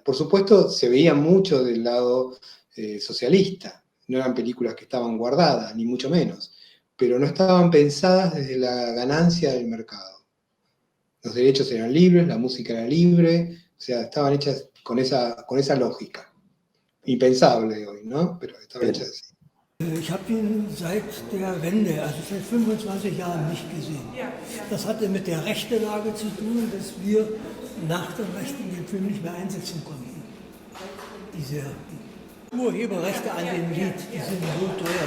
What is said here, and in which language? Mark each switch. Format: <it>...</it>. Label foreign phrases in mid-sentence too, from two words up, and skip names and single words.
<es>Por supuesto, se veía mucho del lado socialista, no eran películas que estaban guardadas, ni mucho menos, pero no estaban pensadas desde la ganancia del mercado. Los derechos eran libres, la música era libre, o sea, estaban hechas con esa lógica. Impensable hoy, ¿no? Pero estaban hechas así.</es> <de>Ich habe ihn seit der Wende, also seit 25 Jahren nicht gesehen. Das hatte mit der Rechtelage zu tun, dass wir nach dem Rechten den Film nicht mehr einsetzen konnten. Diese Urheberrechte an dem Lied, die sind so teuer.</de>